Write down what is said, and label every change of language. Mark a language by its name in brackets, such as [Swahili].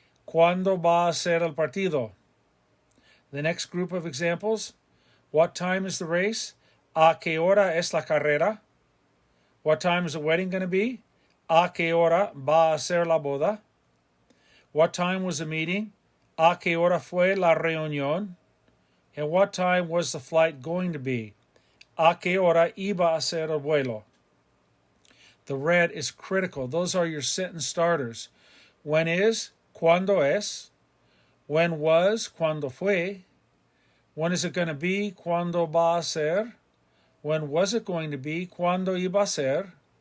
[Spanish] Cuando va a ser el partido? The next group of examples. What time is the race? A qué hora es la carrera? [English] What time is the wedding going to be? A qué hora va a ser la boda? What time was the meeting? [Spanish] A qué hora fue la reunión? [English] And what time was the flight going to be? [Spanish] A qué hora iba a ser el vuelo? [English] The red is critical. Those are your sentence starters. When is, cuando es. When was, cuando fue. When is it going to be, cuando va a ser. When was it going to be, cuando iba a ser.